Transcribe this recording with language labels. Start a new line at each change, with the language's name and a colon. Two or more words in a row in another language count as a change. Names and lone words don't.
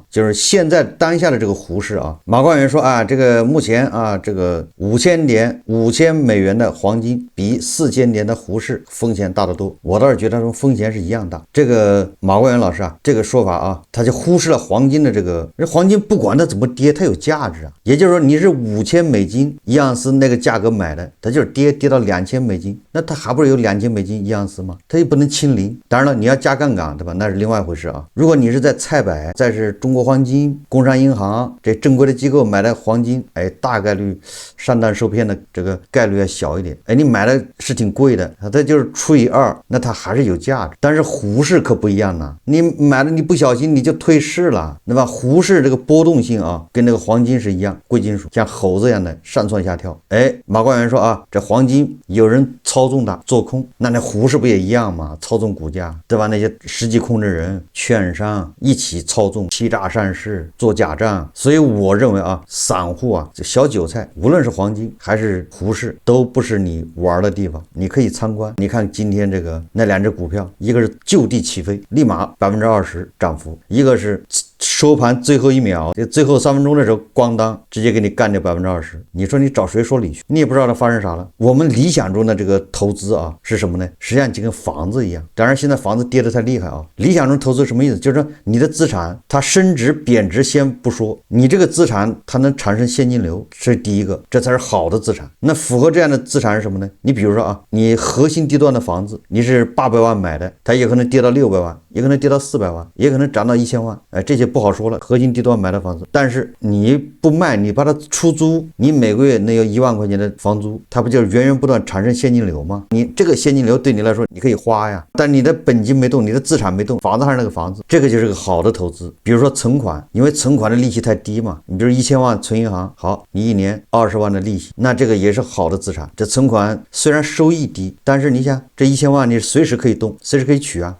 Chinese: 就是現在當下的這個胡適啊，馬光遠說啊，這個目前啊，這個5000美元的黃金比4000年的胡適風險大得多。我倒是覺得說風險是一樣大。這個馬光遠老師啊，這個說法啊，他就忽視了黃金的這個，黃金不管它怎麼跌，它有價值啊。也就是說，你是5000美金一盎司那個價格買的，它就是跌到2000美金，那它還不是有2000美金一盎司嗎？它又不能清零。當然了，你要加槓桿，对吧？那是另外一回事啊。如果你是在菜百，再是中国黄金、工商銀行這正規的機構買的黃金，哎，大概率上當受騙的這個概率要小一點。哎，你買的是挺貴的，它就是除以2，那它還是有價值。但是胡適可不一樣呢，你買了你不小心你就退市了，对吧？胡適這個波動性啊，跟那個黃金是一樣，貴金屬，像猴子一樣的上蹿下跳。哎，馬光遠說啊，這黃金有人操縱它做空，那胡適不也一樣嗎？操縱股價，對吧？那些實際控制人、券商一起操縱，欺詐上市，做假賬。所以我認為啊，散戶啊，這小韭菜，無論是黃金還是胡適，都不是你玩的地方。你可以參觀，你看今天這個那2隻股票，一個是就地起飛，立馬20%漲幅，一個是收盤最後1秒，最後3分鐘的時候，咣當直接給你幹掉20%。你說你找誰說理去？你也不知道它發生啥了。我們理想中的這個投資啊是什麼呢？實際上就跟房子一樣。當然現在房子跌得太厲害啊。理想中投資什麼意思？就是說你的資產它升值貶值先不說，你這個資產它能產生現金流，這是第一個，這才是好的資產。那符合這樣的資產是什麼呢？你比如說啊，你核心地段的房子，你是800萬買的，它也可能跌到600萬， 也可能跌到400萬，也可能漲到1000萬，這些不好說了。核心地段買的房子，但是你不賣，你把它出租，你每個月能有1萬塊錢的房租，它不就是源源不斷產生現金流嗎？你這個現金流對你來說你可以花呀，但你的本金沒動，你的資產沒動，房子還是那個房子，這個就是個好的投資。比如說存款，因為存款的利息太低嘛，你比如1000萬存銀行，好，你1年20萬的利息，那這個也是好的資產。這存款雖然收益低，但是你想這1000萬你隨時可以動，隨時可以取啊。